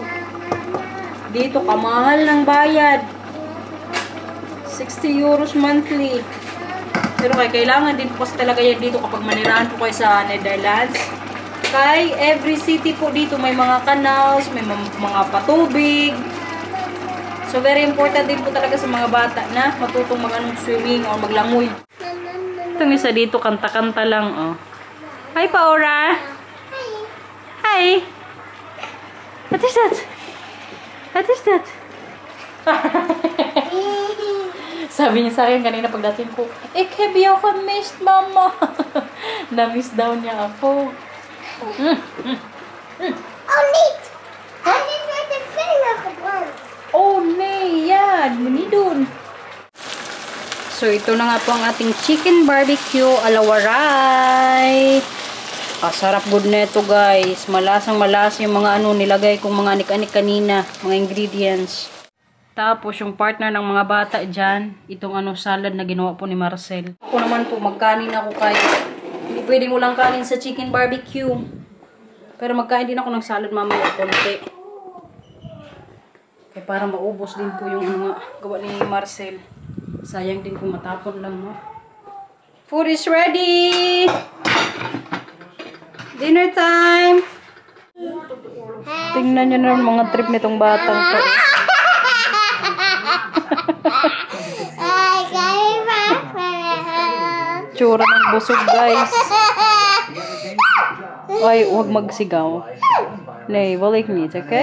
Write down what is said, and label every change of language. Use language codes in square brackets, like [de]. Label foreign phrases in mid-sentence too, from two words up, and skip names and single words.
[tl] Dito, kamahal ng bayad. [en] 60 euros monthly. [tl] Pero kailangan din po kasi talaga yan dito kapag manirahan po kayo sa Netherlands. Kay [en] every city [tl] po dito may mga canals, may mga patubig. So very important din po talaga sa mga bata na matutong swimming o maglangoy. Itong isa dito, kanta-kanta lang, oh. Hi, Paora! Hi! [en] What is that? What is that? [tl] Sabi niya sa akin kanina pagdating ko, [nl] ik heb jou gemist, mama. [tl] Na-miss daw niya ako. [nl] Oh, niet! Hij is met de vinger gebrand. Oh, nee, [tl] yan. Muni dun. So, ito na nga po ang ating [en] chicken barbecue [tl] alawaray. Sarap good neto guys. Malasang malas yung mga ano nilagay kong mga anik-anik kanina. Mga ingredients. Tapos yung partner ng mga bata dyan. Itong ano salad na ginawa po ni Marcel. Ako naman po magkanin ako kaya. Hindi pwedeng walang kanin sa [en] chicken barbecue. [tl] Pero magkain din ako ng salad mamaya konti. Kaya para maubos din po yung mga gawa ni Marcel. Sayang din kung matapon lang no. [en] Food is ready! Dinner time! [tl] Tingnan nyo na mga trip nitong batang to. Tsura ng busog guys. Ay, huwag magsigaw. Nay, balik meat, okay?